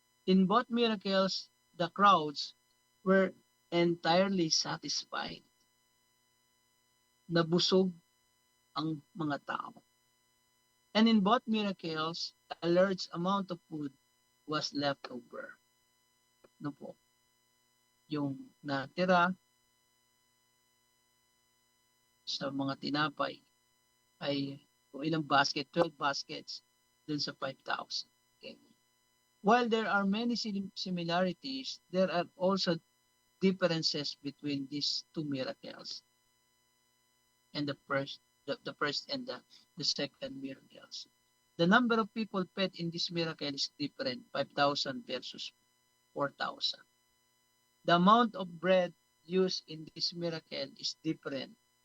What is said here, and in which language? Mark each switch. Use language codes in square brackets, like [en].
[en] In both miracles, the crowds were entirely satisfied. [tl] Nabusog ang mga tao. [en] And in both miracles, a large amount of food was left over. [tl] No po? Yung natira sa mga tinapay ay kung ilang basket, 12 baskets dun sa 5,000. [en] Okay. While there are many similarities, there are also differences between these two miracles and the first and the second miracles. The number of people fed in this miracle is different, 5,000 versus 4,000. The amount of bread used in this miracle is different.